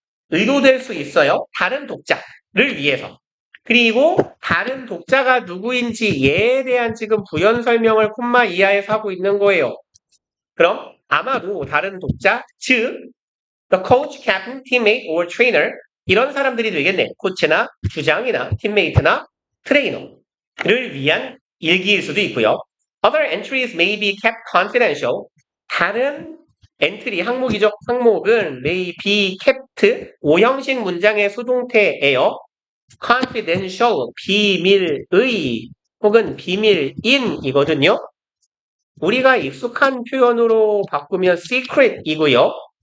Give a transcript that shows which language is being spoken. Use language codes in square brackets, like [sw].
[ko] 의도될 수 있어요. 다른 독자를 위해서. 그리고 다른 독자가 누구인지에 대한 지금 부연 설명을 콤마 이하에서 하고 있는 거예요. 그럼 아마도 다른 독자, 즉 [en] the coach, captain, teammate, or trainer [ko] 이런 사람들이 되겠네. 코치나 주장이나 팀메이트나 트레이너를 위한 일기일 수도 있고요. [en] Other entries may be kept confidential. [ko] 다른 엔트리 항목이죠. 항목은 [en] may be kept [ko] 5형식 문장의 수동태예요. confidential 비밀의 혹은 비밀인이거든요. 우리가 익숙한 표현으로 바꾸면 secret이고요.